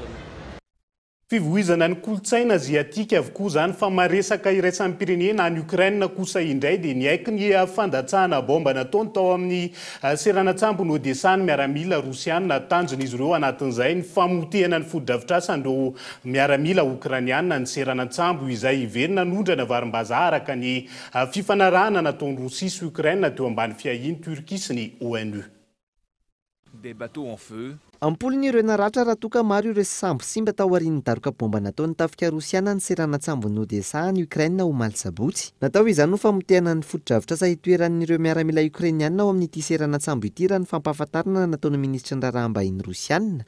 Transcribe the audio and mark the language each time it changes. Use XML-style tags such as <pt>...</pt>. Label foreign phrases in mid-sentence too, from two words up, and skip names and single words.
<mg>Fivoizana ny kolotsaina aziatika avokoa zany fa maresaka iraisam-pirenena any Ukraine kosa indray dia niaiky ny fandatsahana bomba nataony tao amin'ny seranatsambo Odessa ny miaramila Rosiana tanjon'izy ireo anatin'izay ny famotehana ny fododrafitrasandreo miaramila Ukrainiana ny seranatsambo izay iverina nondrana varim-bazaha araka ny fifanarahana nataony Rosia sy Ukraine teo ambany fiahiny Turquie sy ny ONU.</mg> <fr>Des bateaux en feu.</fr> <mg>Ampolony ireo naratra raha toka maro ireo sambo simba tao aorian'ny daroka bomba nataony tafika Rosiana ny seranatsambo Odessa ny Ukraine omaly sabotsy. Natao izany ho famotehana ny fotodrafitrasa itoeran'ireo miaramila Ukrainiana ao amin'ity seranatsambo ity raha ny fampahafantarana nataony ministra ny raharaha-mbahiny Rosiana.</mg>